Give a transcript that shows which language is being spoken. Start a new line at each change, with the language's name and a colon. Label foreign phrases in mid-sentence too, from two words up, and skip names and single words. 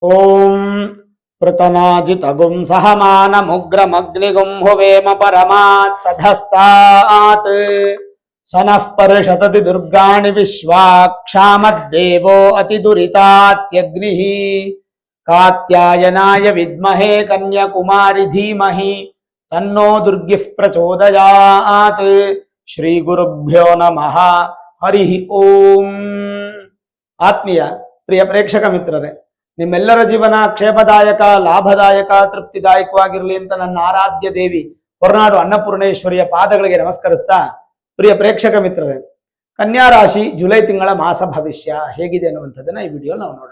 Sanskrit: ಓಂ ಪೃತನಾಜಿತಗುಂ ಸಹಮಾನಮುಗ್ರಮಗ್ನಿಗುಂ ಹುವೇಮ ಪರಮಾತ್ ಸಧಸ್ತಾತ್ ಸನಃ ಪರ್ಷತತಿ ದುರ್ಗಾಣಿ ವಿಶ್ವಾಕ್ಷಾಮದ್ದೇವೋ ಅತಿದುರಿತಾತ್ಯಗ್ನಿಃ ಕಾತ್ಯಾಯನಾಯ ವಿದ್ಮಹೇ ಕನ್ಯಾಕುಮಾರಿ ಧೀಮಹಿ ತನ್ನೋ ದುರ್ಗಿಃ ಪ್ರಚೋದಯಾತ್. ಶ್ರೀ ಗುರುಭ್ಯೋ ನಮಃ. ಹರಿ ಓಂ.
Kannada: ಆತ್ಮೀಯ ಪ್ರಿಯ ಪ್ರೇಕ್ಷಕ ಮಿತ್ರರೇ, ನಿಮ್ಮೆಲ್ಲರ ಜೀವನ ಕ್ಷೇಮದಾಯಕ, ಲಾಭದಾಯಕ, ತೃಪ್ತಿದಾಯಕವಾಗಿರಲಿ ಅಂತ ನನ್ನ ಆರಾಧ್ಯ ದೇವಿ ಹೊರನಾಡು ಅನ್ನಪೂರ್ಣೇಶ್ವರಿಯ ಪಾದಗಳಿಗೆ ನಮಸ್ಕರಿಸ್ತಾ, ಪ್ರಿಯ ಪ್ರೇಕ್ಷಕ ಮಿತ್ರರೇ, ಕನ್ಯಾ ರಾಶಿ ಜುಲೈ ತಿಂಗಳ ಮಾಸ ಭವಿಷ್ಯ ಹೇಗಿದೆ ಅನ್ನುವಂಥದ್ದನ್ನ ಈ ವಿಡಿಯೋ ನಾವು ನೋಡೋಣ.